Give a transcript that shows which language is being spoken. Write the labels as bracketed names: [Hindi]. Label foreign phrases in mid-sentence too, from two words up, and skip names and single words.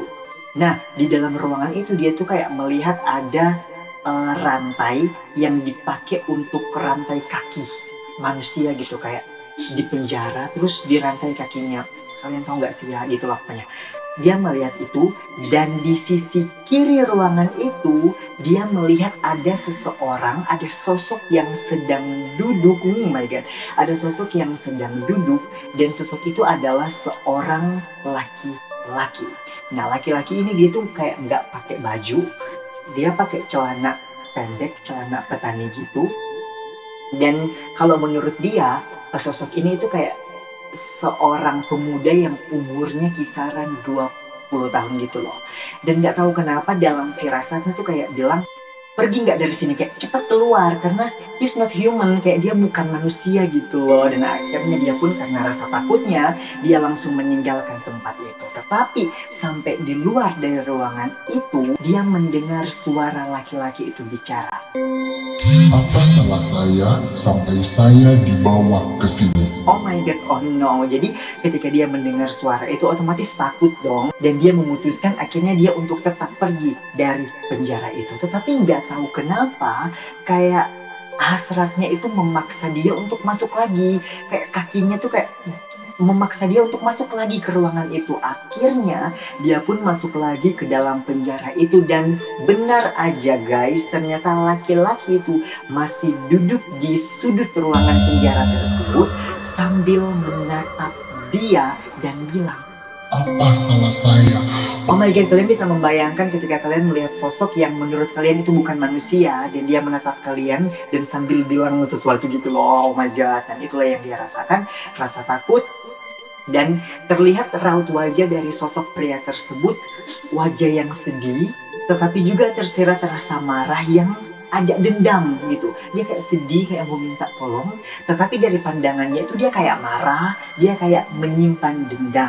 [Indonesian] Nah di dalam ruangan itu dia tuh kayak melihat ada rantai yang dipakai untuk rantai kaki manusia gitu, kayak di penjara terus dirantai kakinya. Kalian tahu nggak sih ya, gitu lah pokoknya. Dia melihat itu, dan di sisi kiri ruangan itu dia melihat ada seseorang, ada sosok yang sedang duduk. [English] Oh my god, [Indonesian] ada sosok yang sedang duduk, dan sosok itu adalah seorang laki-laki. Nah laki-laki ini dia tuh kayak nggak pakai baju, dia pakai celana pendek, celana petani gitu. Dan kalau menurut dia, sosok ini itu kayak seorang pemuda yang umurnya kisaran 20 tahun gitu loh. Dan gak tahu kenapa dalam firasatnya tuh kayak bilang, pergi nggak dari sini, kayak cepat keluar, karena [English] he's not human, [Indonesian] kayak dia bukan manusia gitu loh. Dan akhirnya dia pun karena rasa takutnya dia langsung meninggalkan tempat itu. Tetapi sampai di luar dari ruangan itu dia mendengar suara laki-laki itu bicara. Apa salah saya sampai saya dibawa ke sini? [English] Oh my god, oh no. [Indonesian] Jadi ketika dia mendengar suara itu otomatis takut dong. Dan dia memutuskan akhirnya dia untuk tetap pergi dari penjara itu. Tetapi nggak tahu kenapa kayak hasratnya itu memaksa dia untuk masuk lagi. Kayak kakinya tuh kayak memaksa dia untuk masuk lagi ke ruangan itu. Akhirnya dia pun masuk lagi ke dalam penjara itu. Dan benar aja guys, ternyata laki-laki itu masih duduk di sudut ruangan penjara tersebut sambil menatap dia dan bilang, Apa salah saya? [English] oh my god, [Indonesian] kalian bisa membayangkan ketika kalian melihat sosok yang menurut kalian itu bukan manusia dan dia menatap kalian dan sambil bilang sesuatu gitu loh. [English] Oh my god, [Indonesian] dan itulah yang dia rasakan, rasa takut. Dan terlihat raut wajah dari sosok pria tersebut, wajah yang sedih, tetapi juga tersirat rasa marah yang ada dendam gitu. Dia kayak sedih, kayak mau minta tolong, tetapi dari pandangannya itu dia kayak marah, dia kayak menyimpan dendam.